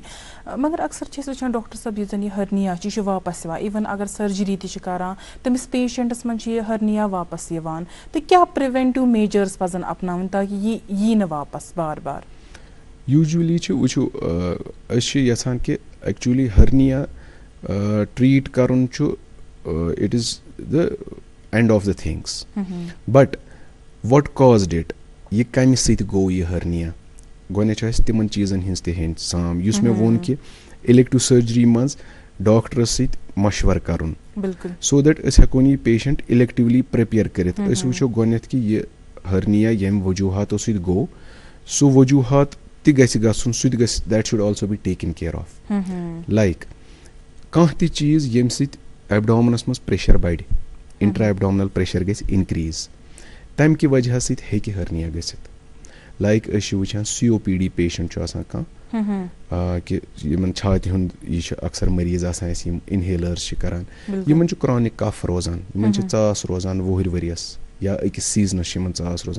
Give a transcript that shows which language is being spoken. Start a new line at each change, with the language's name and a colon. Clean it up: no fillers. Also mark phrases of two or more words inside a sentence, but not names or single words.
Kashmiri: مگر اکثر چھِ أسۍ وٕچھان ڈاکٹر صٲب یُس زَن یہِ ہرنیا چھُ یہِ چھُ واپَس یِوان, اِوٕن اگر سٔرجری تہِ چھِ کَران تٔمِس پیشَنٹَس منٛز چھِ یہِ ہرنیا واپَس یِوان, تہٕ کیٛاہ
English: preventive measures
Kashmiri: پَزَن اَپناوٕنۍ تاکہِ یہِ یی نہٕ واپَس بار بار. یوٗجؤلی چھِ وٕچھِو أسۍ چھِ یَژھان کہِ ایکچُؤلی ہرنیا ٹرٛیٖٹ کَرُن چھُ
English: it is the end of the things, but what caused it,
Kashmiri: یہِ کَمہِ سۭتۍ گوٚو یہِ ہرنیا. گۄڈنٮ۪تھ چھِ اَسہِ تِمن چیٖزن ہِنٛز تہِ ہیٚنۍ سام, یُس مےٚ ووٚن کہِ
English: elective surgery
Kashmiri: منٛز ڈاکٹرس سۭتۍ مشوَرٕ کَرُن,
English: so that
Kashmiri: أسۍ ہٮ۪کون یہِ
English: patient electively prepare
Kashmiri: کٔرِتھ. أسۍ وٕچھو گۄڈنٮ۪تھ کہِ یہِ ہرنیا ییٚمہِ وجوٗہاتو سۭتۍ گوٚو, سُہ وجوٗہات تہِ گژھِ گژھُن, سُہ تہِ گژھِ
English: that should also be taken care of.
Kashmiri: لایک کانٛہہ تہِ چیٖز ییٚمہِ سۭتۍ ایبڈامنس منٛز پریشر بَڑِ,
English: intra abdominal pressure
Kashmiri: گژھِ اِنکریٖز, تَمہِ کہِ وجہ سۭتۍ ہیٚکہِ ہرنیا گٔژھِتھ. لایک أسۍ چھِ وٕچھان
English: COPD patient
Kashmiri: چھُ آسان کانٛہہ کہِ یِمن چھاتہِ ہُنٛد یہِ چھُ اکثر مٔریٖض آسان اَسہِ یِم اِنہیلٲرٕس چھِ کران, یِمن چھُ
English: chronic cough
Kashmiri: روزان, یِمن چھِ ژاس روزان وُہٕرۍ ؤرِیَس یا أکِس سیٖزنَس چھِ یِمن ژاس روزان.